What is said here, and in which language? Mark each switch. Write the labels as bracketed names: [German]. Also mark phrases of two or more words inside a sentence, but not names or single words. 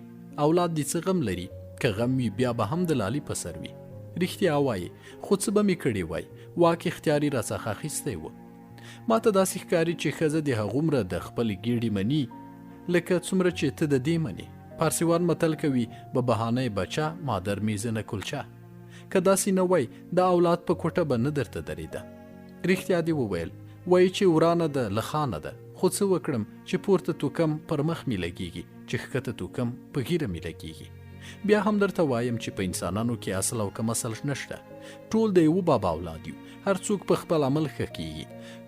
[Pashto] اولاد دې څه غم لري؟ که غم وي بیا به هم د لالي په سر وي. رښتیا وایي، خو څه به مې کړي وای، واک اختیاري راڅخه اخیستی و. ما ته داسې ښکاري چې ښځه د هغومره د خپلې ګېډې مني لکه څومره چې ته د دې منې. پارسیوان متل کوي [Persian] به بهانه بچه مادر میزنه کلچه. [Pashto] که داسې نه وای د اولاد په کوټه به نه درته درېده. رښتیا دې وویل، وایي چې ورانه ده له خانه ده، خو څه وکړم چې پورته توکم پر مخ مې لګېږي چې ښکته توکم په ږیره مې لګېږي. بیا هم درته وایم چې په انسانانو کې اصل او کم اصل نشته، ټول د یو بابا اولاد یو، هر څوک په خپل عمل ښه کیږي.